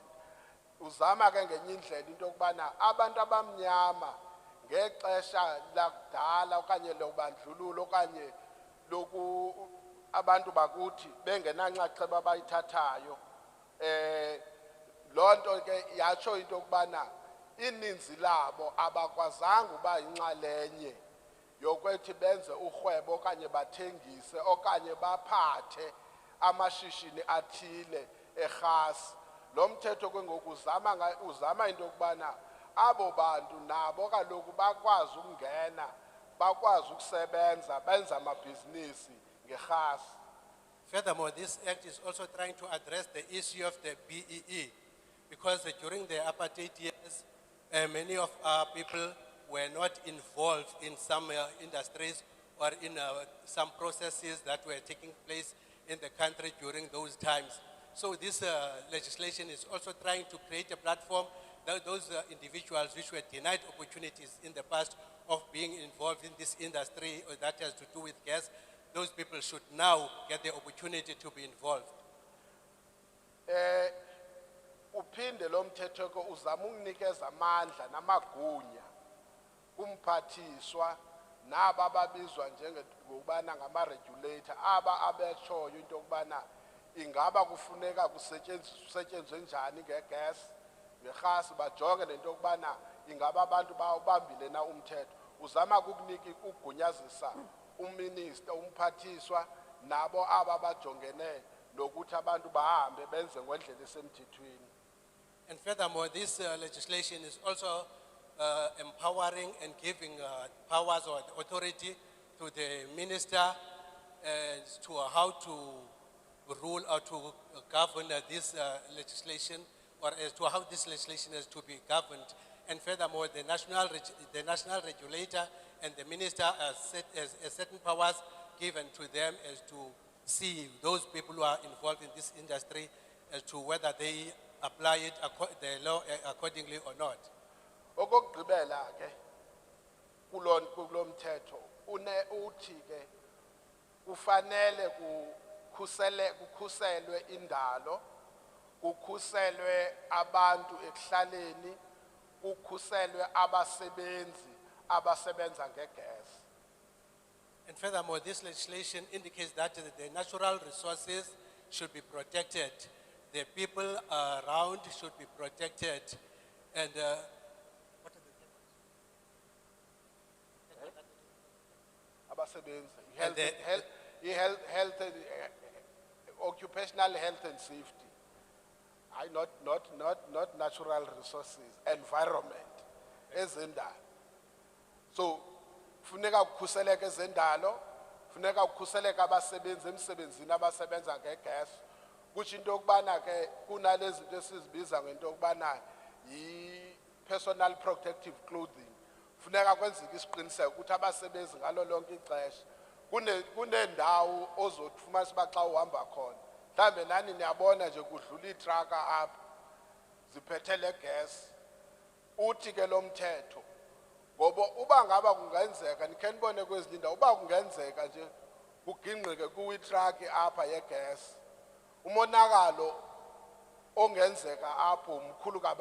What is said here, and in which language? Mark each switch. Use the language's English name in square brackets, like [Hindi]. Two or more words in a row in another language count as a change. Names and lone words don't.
[Xhosa] Uzama ke ngenye indlela into yokubana abantu abamnyama ngexesha lakudala okanye lobandlululo okanye loku abantu bakuthi bengenanxaxheba abayithathayo lonto ke yatsho into yokubana ininzi labo abakwazanga uba inxalenye yokwethi benze urhwebo okanye bathengise okanye baphathe amashishini athile erhasi. Lo mthetho ke ngoku uzama into yokubana abo bantu nabo kaloku bakwazi ukungena bakwazi ukusebenza benza amabhizinisi ngerhasi. [English] Furthermore, this act is also trying to address the issue of the BEE, because during the apartheid years, many of our people were not involved in some industries or in some processes that were taking place in the country during those times. So this legislation is also trying to create a platform that those individuals which were denied opportunities in the past of being involved in this industry or that has to do with gas, those people should now get the opportunity to be involved. [Xhosa] Uphinde lo mthetho ke uzama ukunikeza amandla namagunya kumphathiswa naba ababizwa njengokubana ngama-regulator aba abetshoyo into yokubana ingaba kufuneka kusetyenziswe njani ngegas ngerhasi bajonge nento yokubana ingaba abantu bawubambile na umthetho. Uzama ukukunika ukugunyazisa uminister umphathiswa nabo aba bajongene nokuthi abantu bahambe benze ngendlela esemthethweni. [English] And furthermore, this legislation is also empowering and giving powers or authority to the minister as to how to rule or to govern this legislation, or as to how this legislation is to be governed. And furthermore, the national regulator and the minister has certain powers given to them as to see those people who are involved in this industry as to whether they apply it, the law accordingly or not. [Xhosa] Okugqibela ke kulo mthetho uthi ke kufanele kukhuselwe indalo, kukhuselwe abantu ekuhlaleni, kukhuselwe abasebenzi abasebenza ngegas. [English] And furthermore, this legislation indicates that the natural resources should be protected. The people around should be protected. And what are the abasebenzi, health and occupational health and safety. Not natural resources, environment, [Xhosa] ezendalo. So, funeka ukhuseleke ezendalo, funeka ukhuseleke abasebenzi emsebenzini abasebenza ngegas. Kuthi into yokubana ke kunalezi zinto esizibiza ngento yokubana yi- [English] personal protective clothing. [Xhosa] Funeka kwenzeke isiqiniseko ukuthi abasebenzi ngalo lonke ixesha kunendawo ozofumanisa uba xa uhamba khona mhlawumbe nani niyabona nje kudlula iitraka apha ziphethe le gas. Uthi ke lo mthetho ngoba uba ngaba kungenzeka nikhe nibone kwezinye indawo uba kungenzeka nje kugingqike kuwitraki apha yegas, umonakalo ongenzeka apho mkhulu kabi.